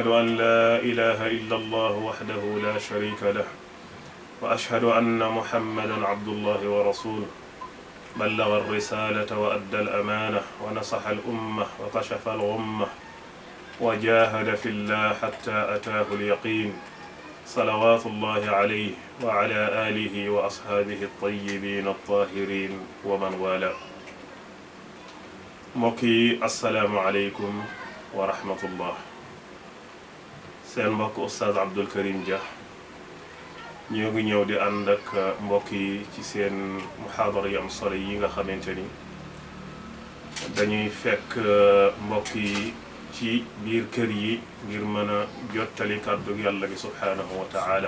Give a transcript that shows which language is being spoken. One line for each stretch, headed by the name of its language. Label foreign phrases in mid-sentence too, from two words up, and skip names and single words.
Arabic: أن لا إله إلا الله وحده لا شريك له، وأشهد أن محمدا عبد الله ورسوله بلغ الرسالة وأدى الأمانة ونصح الأمة وكشف الغمة وجاهد في الله حتى أتاه اليقين، صلوات الله عليه وعلى آله وأصحابه الطيبين الطاهرين ومن والاه.
Wolof: mbokki
Arabic: السلام عليكم ورحمة الله.
Wolof: seen mbokk Oustaz Abdou Karim Dia ñoo ngi ñëw di ànd ak mbokk yi ci seen muhaadara yu am solo yi nga xamante ni dañuy fekk mbokk yi ci biir kër yi ngir mën a jottali kàddu yàlla gi
Arabic: سبحانه وتعالى.